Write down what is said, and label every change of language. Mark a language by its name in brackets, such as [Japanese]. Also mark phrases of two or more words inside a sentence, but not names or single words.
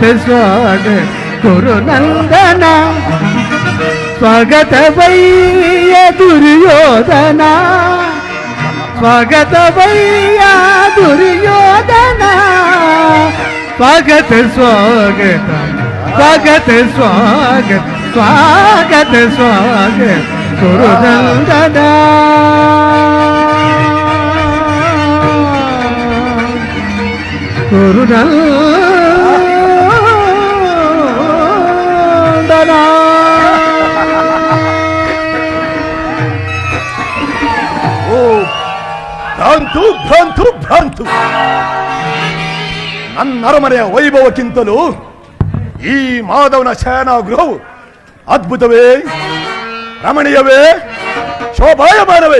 [Kannada] ಸ್ವಾಗತ ಗುರುನಂದನ, ಸ್ವಾಗತ ವೈಯ ದುರ್ಯೋಧನ, ಸ್ವಾಗತ ವೈಯ ದುರ್ಯೋಧನ, ಸ್ವಾಗತ ಸ್ವಾಗತ ಸ್ವಾಗತ ಸ್ವಾಗತ ಸ್ವಾಗತ ಸ್ವಾಗತ ಗುರುನಂದನ. गुरुनंदन. ಓ ಭ್ರಾಂತು ಭ್ರಾಂತು ಭ್ರಾಂತು. ನನ್ನ ಅರಮನೆಯ ವೈಭವಕ್ಕಿಂತಲೂ ಈ ಮಾಧವನ ಶಯನಾಗೃಹವು ಅದ್ಭುತವೇ, ರಮಣೀಯವೇ, ಶೋಭಾಯಮಾನವೇ.